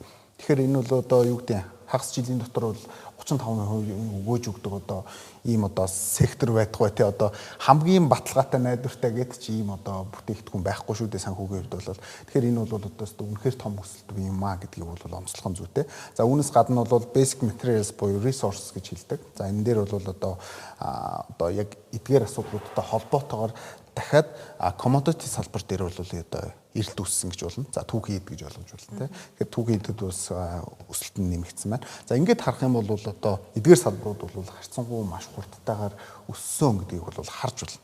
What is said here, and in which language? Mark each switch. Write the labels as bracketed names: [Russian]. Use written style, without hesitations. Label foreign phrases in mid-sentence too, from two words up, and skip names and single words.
[Mongolian] Тэгэхээр энэ бол одоо юу гэдэг хагас жилийн дотор бол 35% өгөөж өгдөг одоо ийм одоо сектор байхгүй те одоо хамгийн баталгаатай найдвартай гэдэг чи ийм одоо бүтээгдэхүүн байхгүй шүү дээ санхүүгийн хувьд бол тэгэхээр энэ бол одоо үнэхээр том өсөлт юм аа гэдгийг бол онцлох нь зүйтэй. За үүнээс гадна бол [English] basic materials [Mongolian] буюу resources гэж хэлдэг. За энэ дээр бол одоо яг эдгээр асуудлуудтай холбоотойгоор дахиад commodity салбар дээр бол одоо эрэлт үүссэн гэж болно. За түүхий эд гэж ойлгож байна тийм. Тэгэхээр түүхий эдэд бас өсөлт нь нэмэгдсэн байна. За ингээд харах юм бол одоо эдгээр салбарууд бол харьцангуй маш хурдтайгаар өссөн гэдгийг бол харж байна.